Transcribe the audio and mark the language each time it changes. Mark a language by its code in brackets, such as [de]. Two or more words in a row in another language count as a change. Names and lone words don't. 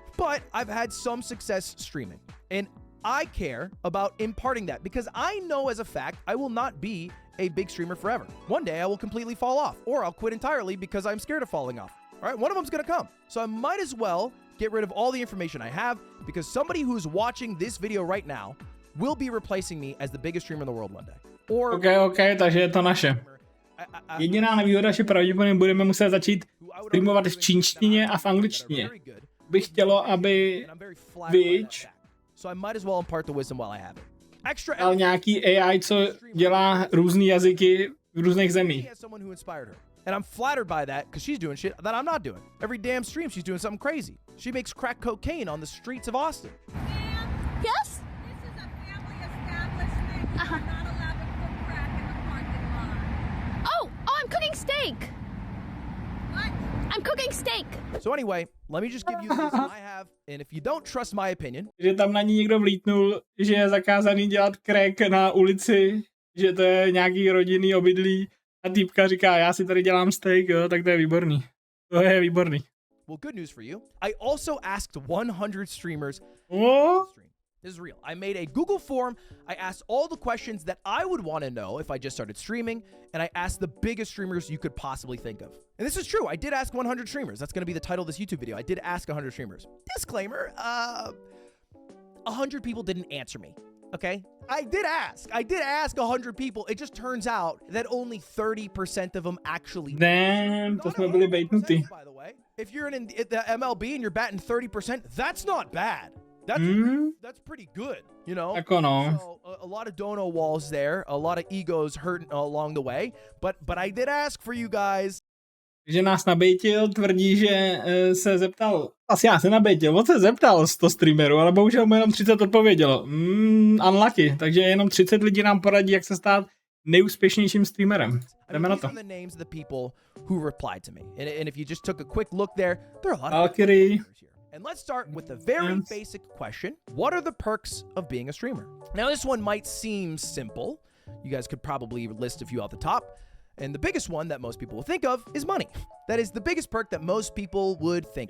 [en] But I've had some success streaming, and I care about imparting that because I know as a fact I will not be a big streamer forever. One day I will completely fall off, or I'll quit entirely because I'm scared of falling off. All right, one of them's gonna come. So I might as well get rid of all the information I have because somebody who's watching this video right now will be replacing me as the biggest streamer in the world one day. [cs] OK, takže je to naše. Jediná nevýhoda, že pravděpodobně budeme muset začít streamovat v čínštině a v angličtině. Bych chtělo, aby ale nějaký AI, co dělá různý jazyky v různých zemích. [en] And I'm flattered by that because she's doing shit that I'm not doing. Every damn stream she's doing something crazy. She makes crack cocaine on the streets of Austin. Yes? This is a family establishment. You're not allowed to cook crack in the parking lot. Oh, I'm cooking steak. What? I'm cooking steak. So anyway, let me just give you the reason I have, and if you don't trust my opinion. [cs] Že tam na ní někdo vlítnul, že je zakázaný dělat crack na ulici, že to je nějaký rodinný obydlí. A týpka říká, já si tady dělám steak, jo, tak to je výborný. To je výborný. [en] Well, good news for you. I also asked 100 streamers. This is real. I made a Google form. I asked all the questions that I would want to know if I just started streaming, and I asked the biggest streamers you could possibly think of. And this is true. I did ask 100 streamers. That's going to be the title of this YouTube video. I did ask 100 streamers. Disclaimer, 100 people didn't answer me. Okay? I did ask 100 people. It just turns out that only 30% of them actually. [cs] Damn, to jsme byli bejtnutí. [en] By the way, if you're in the MLB and you're batting 30%, that's not bad. That's pretty good, you know? So, a lot of dono walls there, a lot of egos hurt along the way, but I did ask for you guys. [cs] že nás nabejtil, tvrdí, že se zeptal, asi já se nabejtil, on se zeptal 100 streamerů, ale bohužel mu jenom 30 odpovědělo. Unlucky, takže jenom 30 lidí nám poradí, jak se stát nejúspěšnějším streamerem. Jdeme na to. Valkyrie. [en] And let's start with the very basic question. What are the perks of being a streamer? Now, this one might seem simple. You guys could probably list a few off the top. And the biggest one that most people will think of is money. That is the biggest perk that most people would think.